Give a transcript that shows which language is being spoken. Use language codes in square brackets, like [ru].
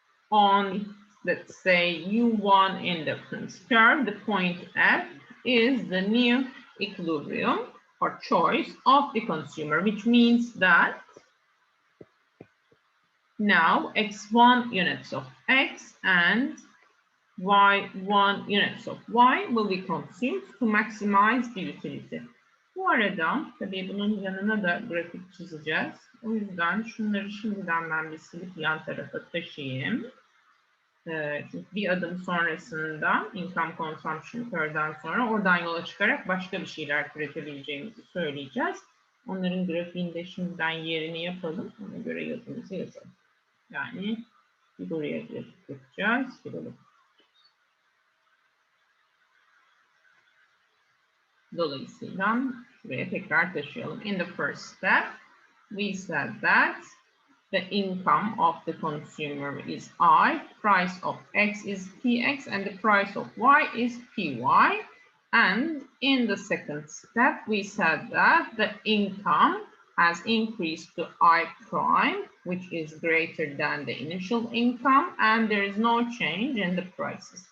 [en] on, let's say, U1 indifference curve, the point F is the new equilibrium or choice of the consumer, which means that now x1 units of x and y1 units of y will be consumed to maximize the utility. [tr] Bu arada tabii bunun yanına da grafik çizeceğiz. O yüzden şunları şimdiden ben bir silip yan tarafa taşıyayım. Çünkü bir adım sonrasında income consumption curve'den sonra oradan yola çıkarak başka bir şeyler üretebileceğimizi söyleyeceğiz. Onların grafiğinde şimdiden yerini yapalım. Ona göre yazımızı yazalım. Yani bir buraya grafik yapacağız. Bir buraya. Dolayısıyla şuraya tekrar taşıyalım. [en] In the first step, we said that the income of the consumer is I, price of X is PX, and the price of Y is PY. And in the second step, we said that the income has increased to I prime, which is greater than the initial income, and there is no change in the prices.